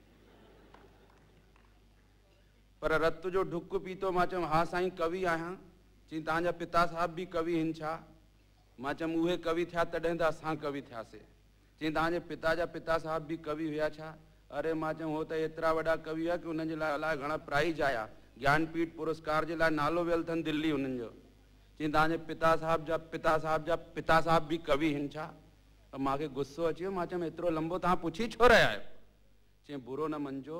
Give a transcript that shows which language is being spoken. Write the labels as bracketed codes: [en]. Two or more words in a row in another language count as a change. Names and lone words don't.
[sd] पर रत जो ढुक पीतो मां चयुमि हा साईं कवि आहियां चई तव्हांजा पिता साहिब बि कवि आहिनि छा मां चयुमि उहे कवि थिया तॾहिं त असां कवि थियासीं चई तव्हांजे पिता जा पिता साहिब बि कवि हुया छा अरे मां चयुमि हो त एतिरा वॾा कवि हुआ कि उन्हनि जे लाइ अलाए घणा प्राइज आया ज्ञानपीठ पुरस्कार जे लाइ नालो वियल अथनि दिल्ली हुननि जो चई तव्हांजे पिता साहिब जा पिता साहिब बि कवि आहिनि छा त मूंखे गुस्सो अची वियो मां चयुमि एतिरो लंबो तव्हां पुछी छो रहिया आहियो चई बुरो न मञिजो